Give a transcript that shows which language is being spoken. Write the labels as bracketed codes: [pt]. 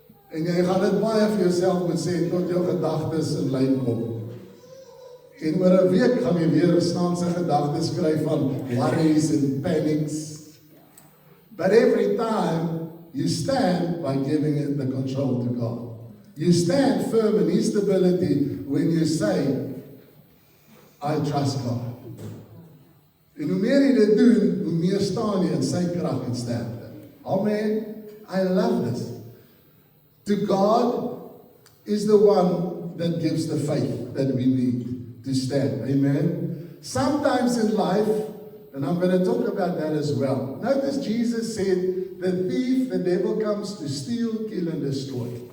[af] En jy gaan dit baie vir jouself moet sê tot jou gedagtes in lyn kom. En oor 'n week gaan jy weer snaakse gedagtes kry van [en] worries and panics. But every time you stand by giving it the control to God. You stand firm in His stability when you say, I trust God. [af] En hoe meer jy dit doen, hoe meer staan jy in sy krag en sterkte. [en] Amen. I love this. To God is the one that gives the faith that we need to stand. Amen. Sometimes in life, and I'm going to talk about that as well. Notice Jesus said, the thief, the devil comes to steal, kill, and destroy.